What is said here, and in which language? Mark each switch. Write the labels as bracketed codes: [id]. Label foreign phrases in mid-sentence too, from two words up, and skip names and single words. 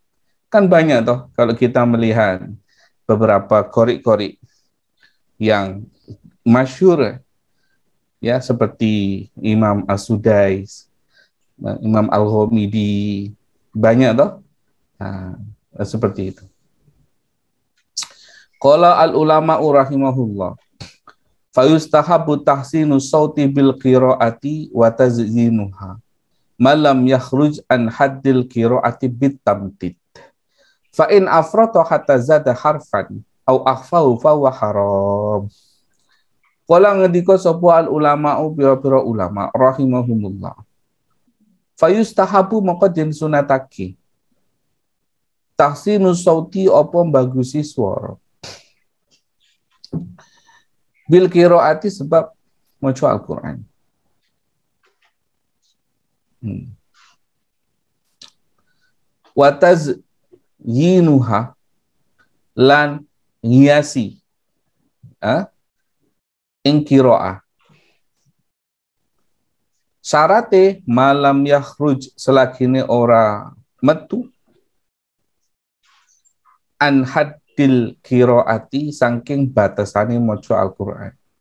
[id] Kan banyak toh kalau kita melihat beberapa qori-qori yang masyhur ya seperti Imam As-Sudais, Imam Al-Ghamidi, banyak toh. Nah, seperti itu. [ar] قال العلماء رحمه الله فيستحب تحسين الصوت بالقراءة وتزيينها ما لم يخرج عن حد القراءة بالتمطيط فإن أفرط حتى زاد حرفا أو أخفاه فهو حرام. [jv] Qala ngendika sapa [ar] العلماء [jv] pira-pira ulama [ar] رحمهم الله فيستحب [jv] maka den sunatake [ar] تحسين الصوت [jv] apa bagusi swara [ar] بالقراءة [jv] sebab maca Al-Qur'an. [ar] وتزيينها [jv] lan ngiasi ing qiraah syarate [ar] ما لم يخرج [jv] selagine ora metu [ar] عن حد القراءة [jv] saking batasane maca Al-Qur'an.